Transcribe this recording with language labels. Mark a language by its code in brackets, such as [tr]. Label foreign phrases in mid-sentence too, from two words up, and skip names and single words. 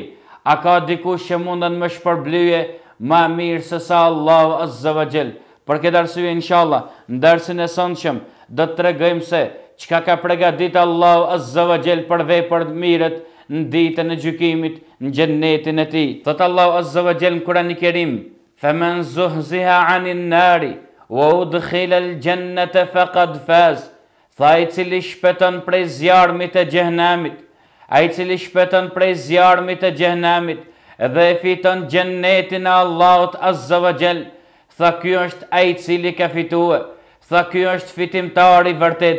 [sq] A ka dikush që mundën me shpërblyje më mirë se sa Allahu [ar] عز وجل? [sq] Për këtë arsye inshallah, në dersin e sonshëm do të tregojmë se çka ka përgatitur Allahu [ar] عز وجل [sq] për veprat të mira në ditën e gjykimit në xhennetin e tij. Thot Allahu [ar] عز وجل [sq] në Kur'anin e Kerim: [ar] "فمن زحزح عن النار وأدخل الجنة فقد فاز." [sq] Tha i cili shpëton prej zjarmit të xhehenamit, ai i cili shpëton prej zjarmit të xhehenamit dhe e fiton xhennetin e Allahut [ar] عز وجل, [sq] tha ky është ai i cili ka fituar, tha ky është fitimtari i vërtet.